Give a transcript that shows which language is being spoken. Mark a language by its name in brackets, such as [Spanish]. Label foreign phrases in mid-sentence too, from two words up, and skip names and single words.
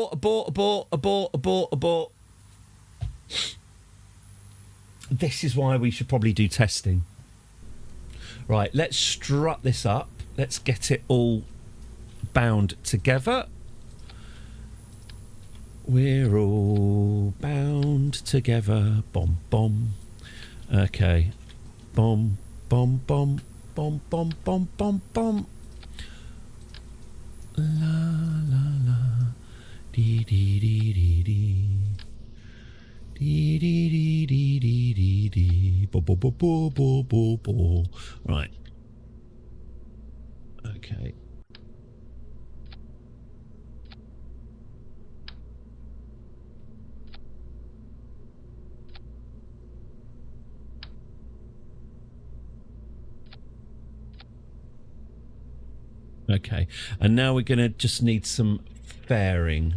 [English] This is why we should probably do testing. Right, let's strut this up. Let's get it all bound together. We're all bound together. Bom, bom. Okay. Bom, bom, bom, bom, bom, bom, bom, bom. La, la, la. Dee, dee, dee, dee, dee. Dee, dee, dee, dee, dee, dee, dee. Bo, bo, bo, bo, bo, bo, bo. Right. Okay. Okay, and now we're going to just need some fairing.